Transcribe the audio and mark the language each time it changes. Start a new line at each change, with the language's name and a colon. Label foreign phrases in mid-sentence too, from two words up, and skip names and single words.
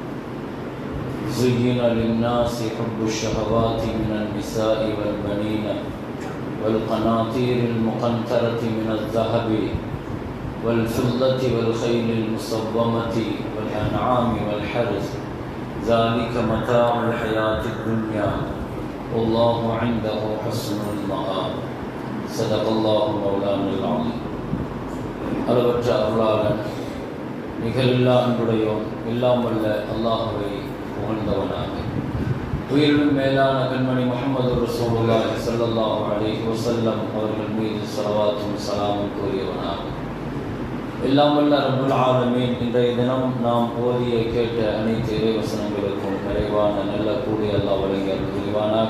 Arabic: زين للناس حب الشهوات من النساء والبنين والقناطير المقنطرة من الذهب والفضة والخيل المصومة والأنعام والحرث ذلك متاع الحياة الدنيا والله عنده حسن المآب. صدق الله مولانا العظيم.
Tamil: அளவற்ற அருளாளன் நிகரில்லா அன்புடையோன் எல்லாம் வல்ல அல்லாஹ்வை புகழ்ந்தவனாக, உயிரினும் மேலான கண்மணி முஹம்மது ரசூலுல்லாஹி
Arabic: صلى الله عليه وسلم
Tamil: அவர்கள் மீது ஸலவாத்தும் ஸலாமும் கூறியவனாக, எல்லாம் வல்ல
Arabic: رب العالمين
Tamil: இன்றைய தினம் நாம் ஓதிய கேட்ட அனைத்து இறைவசனங்களுக்கும் நிறைவான நல்ல கூலி அல்லாஹ் வழங்கி அருள் புரிவானாக.